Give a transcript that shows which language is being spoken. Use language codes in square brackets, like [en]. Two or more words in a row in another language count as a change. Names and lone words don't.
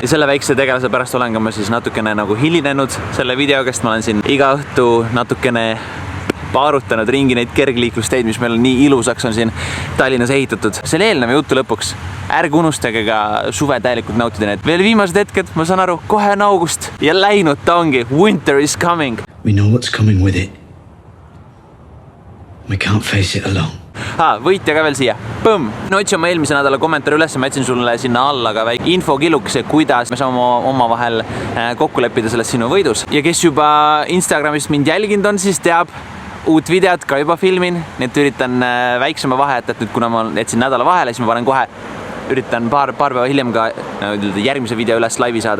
[et] Ja selle väikse tegelase pärast olen ka ma siis natukene nagu hilinenud selle videoga, sest ma olen siin iga õhtu natukene paarutanud ringi neid kergliiklusteid, mis meil nii ilusaks on siin Tallinnas ehitatud. Selle eelneva jutu lõpuks ärge unustage ka suve täielikult nautida need. Veel viimased hetked, ma saan aru, kohe on august ja läinud ta ongi. [en] Winter is coming. We know what's coming with it. We can't face it alone. [et] Võitja ka veel siia. Põmm! No otsi oma eelmise nädala kommentaari üles, ma jätsin sulle sinna alla ka väike infokilukese, kuidas me saame oma vahel kokku leppida selles sinu võidus. Ja kes juba Instagramist mind jälginud on, siis teab, uut videot ka juba filmin, nii et üritan väiksema vahe, et nüüd kuna ma jätsin nädala vahele, siis ma panen kohe, üritan paar päeva hiljem ka järgmise video üles laivi saada.